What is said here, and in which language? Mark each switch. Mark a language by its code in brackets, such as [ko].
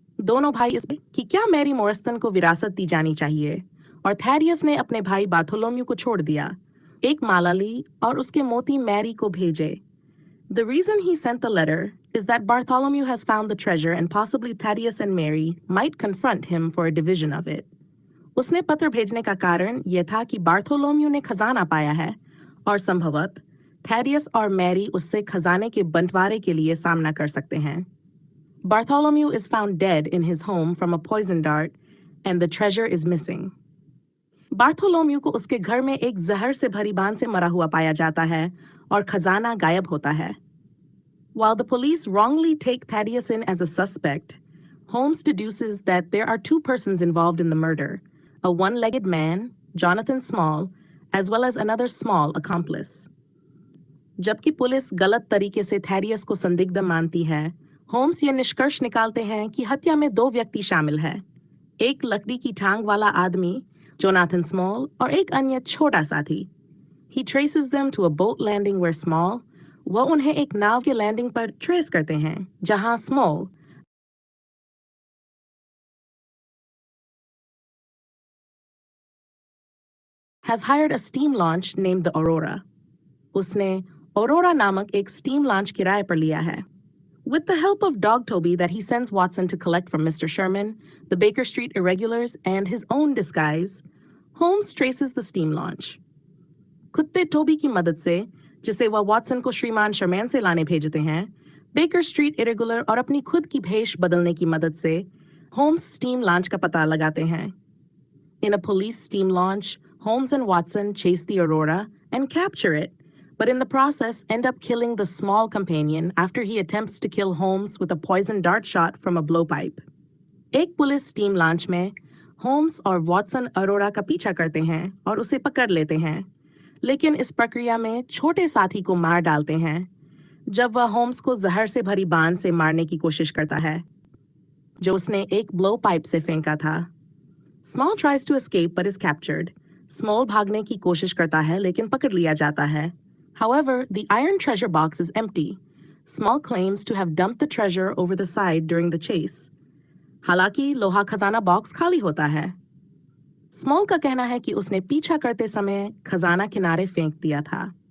[hi] दोनों भाई इसमें कि क्या मैरी मोर्स्टन को विरासत दी जानी चाहिए, और थैडियस ने अपने भाई बार्थोलोम्यू को छोड़ दिया, एक माला ली और उसके मोती मैरी को भेजे. [en] The reason he sent the letter is that Bartholomew has found the treasure and possibly Thaddeus and Mary might confront him for a division of it. [hi] उसने पत्र भेजने का कारण यह था कि बार्थोलोम्यू ने खजाना पाया है और संभवत थैडियस और मैरी उससे खजाने के बंटवारे के लिए सामना कर सकते हैं. [en] Bartholomew is found dead in his home from a poison dart and the treasure is missing. [hi] Bartholomew को उसके घर में एक जहर से भरी बांध से मरा हुआ पाया जाता है और खजाना गायब होता है. [en] While the police wrongly take Thaddeus in as a suspect, Holmes deduces that there are 2 persons involved in the murder, a one-legged man, Jonathan Small, as well as another small accomplice. [hi] जबकि police गलत तरीके से Thaddeus को संदिग्ध मानती है, Holmes ये निष्कर्ष निकालते हैं कि हत्या में 2 व्यक्ति शामिल हैं, एक लकड़ी की टांग वाला आदमी, जोनाथन स्मॉल, और एक अन्य छोटा साथी. [en] He traces them to a boat landing where Small, [hi] वह उन्हें एक नाव के लैंडिंग पर ट्रेस करते हैं, जहां [en] Small has hired a steam launch named the Aurora. [hi] उसने Aurora नामक एक steam launch किराए पर लिया है. [en] With the help of Dog Toby that he sends Watson to collect from Mr. Sherman, the Baker Street irregulars, and his own disguise, Holmes traces the steam launch. [hi] कुत्ते Tobey की मदद से, जिसे वह वॉटसन को श्रीमान शर्मैन से लाने भेजते हैं, बेकर स्ट्रीट इरेगुलर और अपनी खुद की भेष बदलने की मदद से, होम्स स्टीम लॉन्च का पता लगाते हैं. [en] In a police steam launch, Holmes and Watson chase the Aurora and capture it, but in the process end up killing the small companion after he attempts to kill Holmes with a poison dart shot from a blowpipe. [hi] एक police steam launch में Holmes और Watson Arora का पीछा करते हैं और उसे पकड़ लेते हैं, लेकिन इस प्रक्रिया में छोटे साथी को मार डालते हैं जब वह होम्स को जहर से भरी बांध से मारने की कोशिश करता है जो उसने एक ब्लो पाइप से फेंका था. [en] Small tries to escape but is captured. [hi] Small भागने की कोशिश करता है लेकिन पकड़ लिया जाता है. [en] However, the iron treasure box is empty. Small claims to have dumped the treasure over the side during the chase. [hi] हालांकि लोहा खजाना बॉक्स खाली होता है. स्मॉल का कहना है कि उसने पीछा करते समय खजाना किनारे फेंक दिया था.